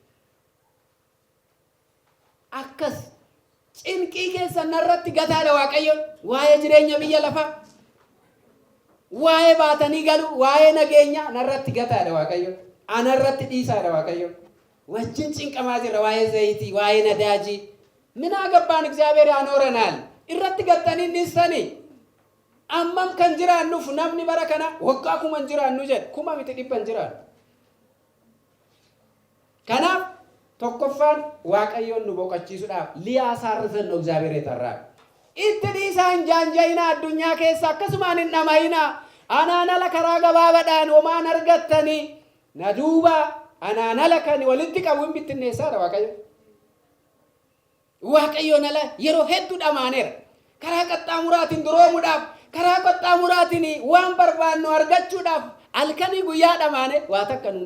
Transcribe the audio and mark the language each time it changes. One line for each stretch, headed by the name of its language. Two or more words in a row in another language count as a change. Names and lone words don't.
Oromo: akkas cinqii keessa narratti gataadha Waaqayyoon waa'ee jireenya biyya lafaa waa'ee baatanii galu waa'ee nageenya narratti gataadha Waaqayyoon anarratti dhiisaadha Waaqayyoon wajjin cinqamaa jirra waa'ee zayitii waa'ee nadaajii
Amharic: ምን አገባን እግዚአብሔር ያኖረናል
Oromo: irratti gattanii dhiisanii ammam kan jiraannuuf namni bara kana waggaa kuma jiraannu jedhe kuma miti dhibban jiraan kanaaf tokkoffaan Waaqayyoon nu boqochiisuudhaaf liyaa saarrifan no
Amharic: እግዚአብሔር የጠራን
Oromo: itti dhiisaan jaanjayina addunyaa keessa akkasumaan hin dhamayina anaanala karaa gabaabadhaan homaan argattanii na duuba anaanala kan walitti qabuun bittinneessaadha Waaqayyoon ala yeroo hedduu dhamaaneera karaa qaxxaamuraatiin duroomuudhaaf karaa qaxxaamuraatiin waan barbaannu argachuudhaaf halkanii guyyaa dhamaane waa takka nuun